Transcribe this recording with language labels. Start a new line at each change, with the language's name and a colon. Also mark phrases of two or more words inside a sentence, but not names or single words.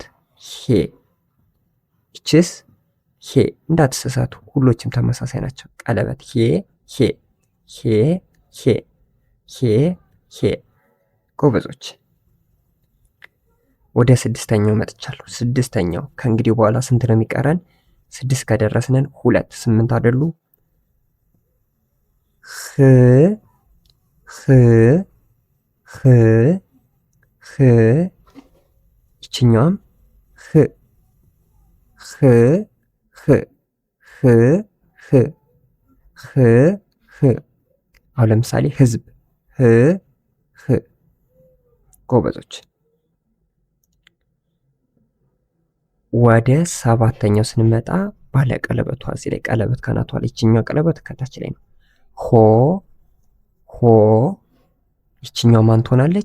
Amharic: ሄ። ይችስ ሄ። እንዳትሳሳቱ፣ ሁሎችም ተመሳሳይ ናቸው። ቀለበት ሄ ሄ ሄ ሄ ሄ ሄ። ጎበዞች። ወደ ስድስተኛው መጥቻለሁ። ስድስተኛው ከእንግዲህ በኋላ ስንት ነው የሚቀረን? 6 ከደረስንን 2 8 አይደሉ? ህ ህ ህ ህ ይችኛዋም ህ ህ ህ ህ ህ ህ ህ። አሁን ለምሳሌ ህዝብ ህ ህ። ጎበዞች። ወደ ሰባተኛው ስንመጣ ባለ ቀለበቷ እዚህ ላይ ቀለበት ከናቷ ላይ፣ ይችኛው ቀለበት ከታች ላይ ነው። ሆ ሆ ይችኛው ማን ትሆናለች?